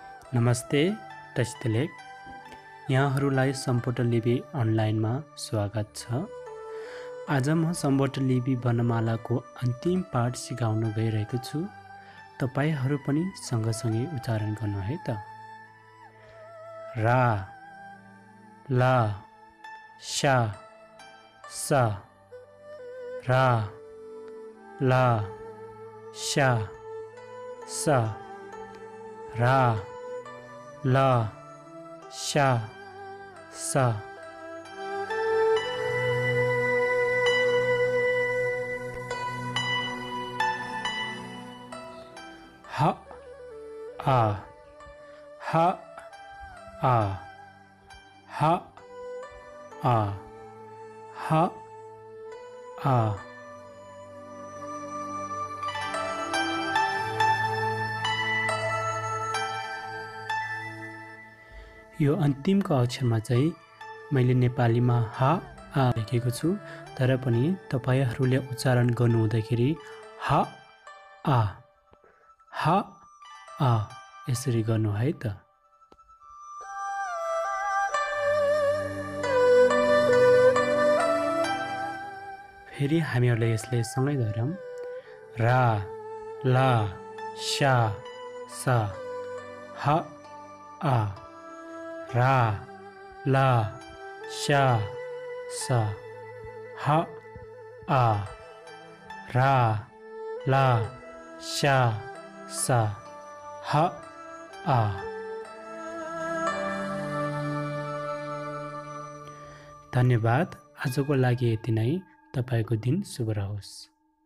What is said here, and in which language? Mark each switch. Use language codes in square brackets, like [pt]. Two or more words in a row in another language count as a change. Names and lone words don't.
[ne] नमस्ते टेस्टलेक यहाँहरूलाई सम्पूर्ण लिपि अनलाइनमा स्वागत छ। आज म सम्पूर्ण लिपि वर्णमालाको अन्तिम पाठ सिकाउन गइरहेको छु। तपाईहरू पनि सँगसँगै उच्चारण गर्नु है त। रा, ला, शा, सा। रा, ला, शा, सा। रा, ला, शा, सा। ह आ, ह आ, ह आ, ह आ। यो अन्तिमको अक्षरमा चाहिँ मैले नेपालीमा ह आ लेखेको छु, तर पनि तपाईहरूले उच्चारण गर्नु हुँदाखेरि ह आ, ह आ यसरी गर्नु है त। फेरि हामीहरूले यसले सँगै धरौँ। रा, ला, शा, सा। ह आ। रा, ला, शा, सा। ह आ। रा, ला, शा, सा। ह आ। धन्यवाद। आजको लागि यति नै। तपाईको दिन शुभ रहोस्।